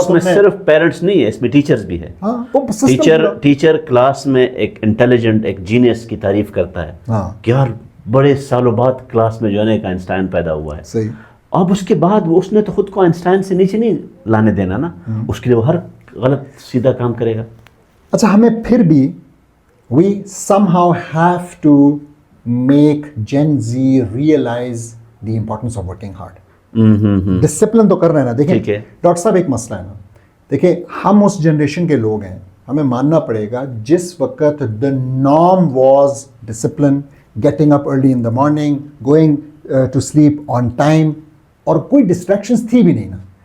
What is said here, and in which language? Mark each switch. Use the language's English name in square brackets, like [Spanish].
[Hindi] इसमें सिर्फ पेरेंट्स नहीं है, इसमें टीचर्स भी है. टीचर क्लास में एक इंटेलिजेंट, एक जीनियस की तारीफ करता है कि यार बड़े सालों बाद क्लास में जो है एक आइंस्टाइन पैदा हुआ है. सही. अब उसके बाद वो, उसने तो खुद को आइंस्टाइन से नीचे नहीं लाने देना ना, उसके लिए वो हर गलत सीधा काम करेगा. अच्छा, हमें फिर भी [English] we somehow have to make Gen Z realize the importance of working hard. [Hindi] Discipline तो कर रहे हैं ना. देखिए डॉक्टर साहब, एक मसला है ना, देखिए हम उस जनरेशन के लोग हैं, हमें मानना पड़ेगा जिस वक्त [English] the norm was discipline, getting up early in the morning, going to sleep on time, [Hindi] और कोई डिस्ट्रैक्शंस थी भी नहीं ना.